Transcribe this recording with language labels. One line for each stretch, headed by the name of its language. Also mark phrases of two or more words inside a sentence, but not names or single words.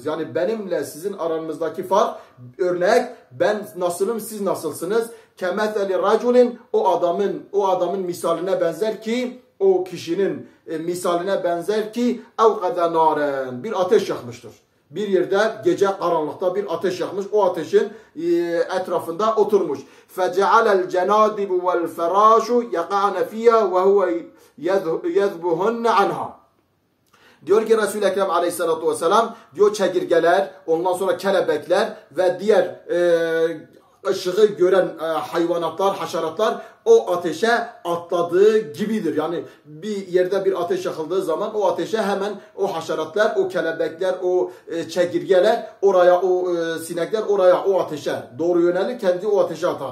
Turkish: Yani benimle sizin aranızdaki fark, örnek, ben nasılım, siz nasılsınız?
Arabic: كمثل رجل,
Turkish: o adamın misaline benzer ki, o kişinin misaline benzer ki
Arabic: أوقد نارا,
Turkish: bir ateş yakmıştır. Bir yerde gece karanlıkta bir ateş yakmış. O ateşin etrafında oturmuş.
Arabic: فَجَعَلَ الْجَنَادِبُ وَالْفَرَاشُ يَقَعْنَ فِيهَا وَهُوَ يَذْبُهُنَّ عَنْهَا.
Turkish: Diyor ki Resul-i Ekrem
Arabic: عليه الصلاة والسلام,
Turkish: diyor çekirgeler, ondan sonra kelebekler ve diğer ışığı gören hayvanatlar, haşeratlar o ateşe atladığı gibidir. Yani bir yerde bir ateş yakıldığı zaman o ateşe hemen o haşeratlar, o kelebekler, o çekirgeler oraya, o sinekler oraya, o ateşe doğru yönelir, kendi o ateşe atar.